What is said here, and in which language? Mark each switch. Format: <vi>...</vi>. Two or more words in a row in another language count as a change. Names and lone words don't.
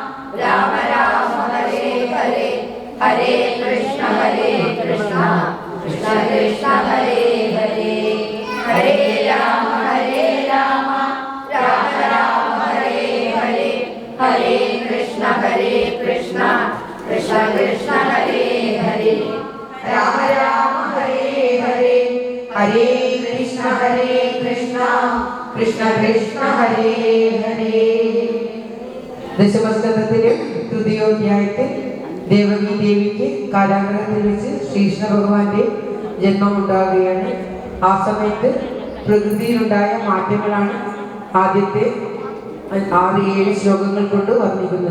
<ml>ഹരേ ഹരേ, ഹരേ കൃഷ്ണ കൃഷ്ണ കൃഷ്ണ ഹരേ ഹരേ, ഹരേ രാമ രാമ ഹരേ ഹരേ, ഹരേ കൃഷ്ണ കൃഷ്ണ കൃഷ്ണ ഹരേ ഹരേ, രാമ ഹരേ ഹരേ, ഹരേ കൃഷ്ണ കൃഷ്ണ കൃഷ്ണ ഹരേ ഹരേ. ദശമസ്കന്ധത്തിലെ തൃതീയോധ്യായത്തിൽ ദേവകി ദേവിക്ക് കാരാഗ്രഹത്തിൽ വെച്ച് ശ്രീകൃഷ്ണ ഭഗവാന്റെ ജന്മമുണ്ടാകുകയാണ്. ആ സമയത്ത് പ്രകൃതിയിലുണ്ടായ മാറ്റങ്ങളാണ് ആദ്യത്തെ 6-7 ശ്ലോകങ്ങൾ കൊണ്ട് വർണ്ണിക്കുന്നത്.</ml>